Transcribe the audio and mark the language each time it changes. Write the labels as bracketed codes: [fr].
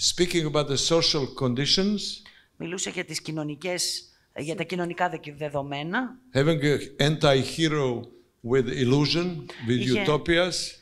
[en] Speaking about the social conditions, [el] μιλούσε για τις για τα κοινωνικά δεδομένα. [en] Having an anti-hero with illusion, with utopias.